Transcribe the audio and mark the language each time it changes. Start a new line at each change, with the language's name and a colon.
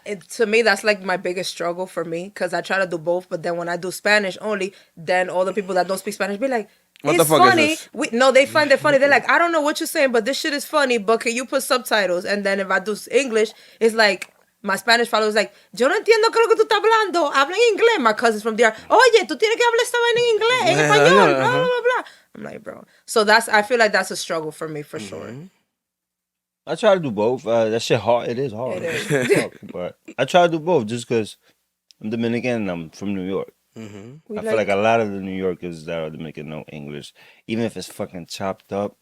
English: To me, that's like my biggest struggle for me because I try to do both, but then when I do Spanish only, then all the people that don't speak Spanish be like, what it's the fuck funny. is this? No, they find it funny. They're like, I don't know what you're saying, but this shit is funny, but can you put subtitles? And then if I do English, it's like, my Spanish follower was like,
Spanish: yo no entiendo qué es lo que tú estás hablando. Habla en inglés.
English: My cousins from there,
Spanish: oye, tú tienes que hablar esta vaina en inglés, en español, blah, blah, blah, blah.
English: I'm like, bro. So I feel like that's a struggle for me, for sure. I try to do both. That shit hard. It is hard. It is. But I try to do both just because I'm Dominican and I'm from New York. Mm-hmm. I feel like a lot of the New Yorkers that are Dominican know English, even if it's fucking chopped up.